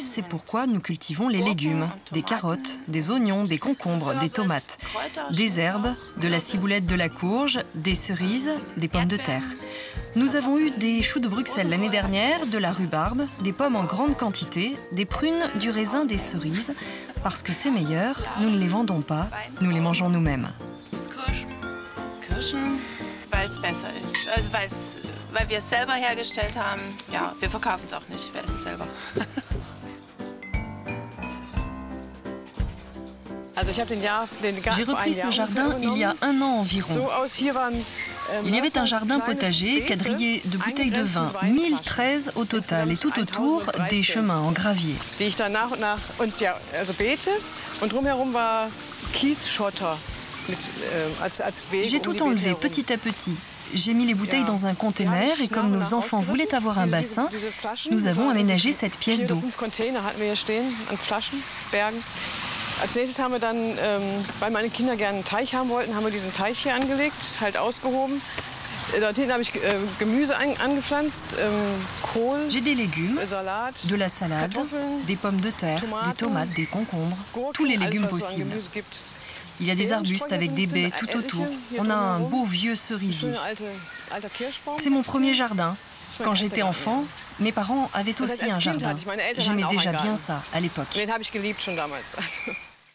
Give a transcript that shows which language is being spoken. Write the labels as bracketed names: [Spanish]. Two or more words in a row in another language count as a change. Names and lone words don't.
[French] C'est pourquoi nous cultivons les légumes. Des carottes, des oignons, des concombres, des tomates, des herbes, de la ciboulette, de la courge, des cerises, des pommes de terre. Nous avons eu des choux de Bruxelles l'année dernière, de la rhubarbe, des pommes en grande quantité, des prunes, du raisin, des cerises. Parce que c'est meilleur, nous ne les vendons pas, nous les mangeons nous-mêmes. [German] Kirschen, weil es besser ist. Also weil wir es selber hergestellt haben. Ja, wir verkaufen es auch nicht, wir essen es selber. [French] J'ai repris ce jardin il y a un an environ. Il y avait un jardin potager quadrillé de bouteilles de vin, 1013 au total, et tout autour des chemins en gravier. J'ai tout enlevé petit à petit. J'ai mis les bouteilles dans un conteneur et comme nos enfants voulaient avoir un bassin, nous avons aménagé cette pièce d'eau. [German] Als nächstes haben wir dann, weil meine Kinder gerne einen Teich haben wollten, haben wir diesen Teich hier angelegt, halt ausgehoben. Dort hinten habe ich Gemüse angepflanzt, Kohl, [French] J'ai des légumes, [German] Salat, [French] de la salade, des pommes de terre, des tomates, des concombres, tous les légumes possibles. Il y a des arbustes avec des baies tout autour. On a un beau vieux cerisier. C'est mon premier jardin. Quand j'étais enfant, mes parents avaient aussi un jardin. J'aimais déjà bien ça à l'époque. [German] Den habe ich geliebt schon damals.